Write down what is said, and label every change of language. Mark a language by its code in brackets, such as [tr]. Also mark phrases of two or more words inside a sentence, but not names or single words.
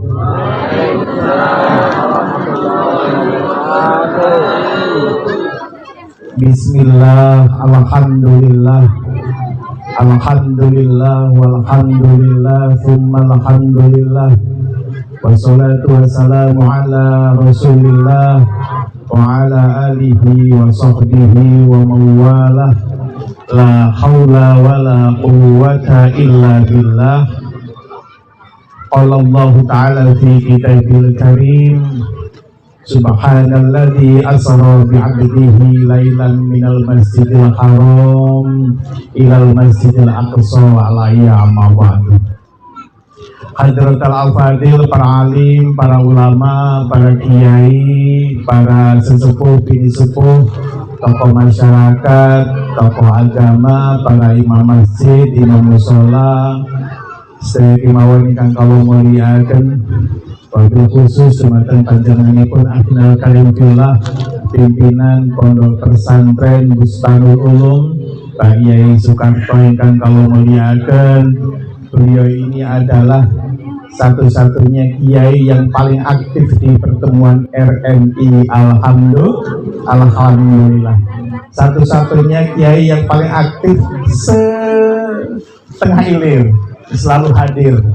[ar] بسم الله، الحمد لله، الحمد لله، والحمد لله، ثم الحمد لله، والصلاة والسلام على رسول الله وعلى آله وصحبه وموالاه. لا حول ولا قوة إلا بالله. قال الله تعالى في كتاب الكريم سبحان الذي أسرى بعبده ليلا من المسجد الحرام إلى المسجد الأقصى وعلي أما بعد. حضرة الفاضل, [jv] para alim, para ulama, para kiai, para sesepuh, bini sepuh, tokoh masyarakat, tokoh agama, para imam masjid, imam musola, sedaya kemawon ingkang kula mulyakaken, [ar] وبالخصوص [jv] dumateng panjenenganipun Abdul Karim Fillah, pimpinan Pondok Pesantren Bustanul Ulum, Pak Yai Sukarto ingkang kula mulyakaken. [id] Beliau ini adalah satu-satunya kiai yang paling aktif di pertemuan RMI. [ar] Alhamdulillah. [id] Satu-satunya kiai yang paling aktif setengah ilir, selalu hadir.